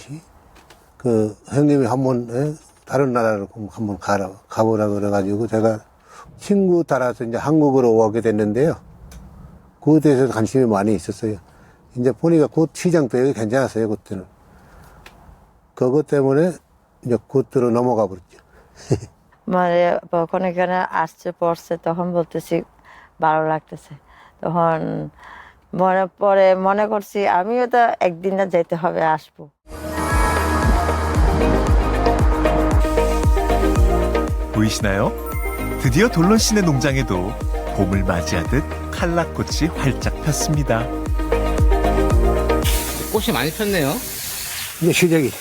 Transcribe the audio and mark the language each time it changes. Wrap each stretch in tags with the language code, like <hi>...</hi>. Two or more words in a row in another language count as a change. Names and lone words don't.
<ko>형님이 한번 다른 나라로 한번 가보라 그래가지고 제가 친구 따라서 이제 한국으로 오게 됐는데요. 그것에 대해서 관심이 많이 있었어요. 이제 보니까 그 시장도 여기 괜찮았어요, 그때는. 그것 때문에 이제 그때로 넘어가 버렸죠.</ko> <bn>মানে যখন এখানে আসছে পড়ছে তখন বলতেছি ভালো লাগতেছে তখন মনে করছি আমিও তো একদিন না যেতে হবে আসবো</bn> <ko>보이시나요? 드디어 돌론 씨네 농장에도 봄을 맞이하듯 칼라꽃이 활짝 폈습니다. 꽃이 많이 폈네요. 이제 시작이.</ko>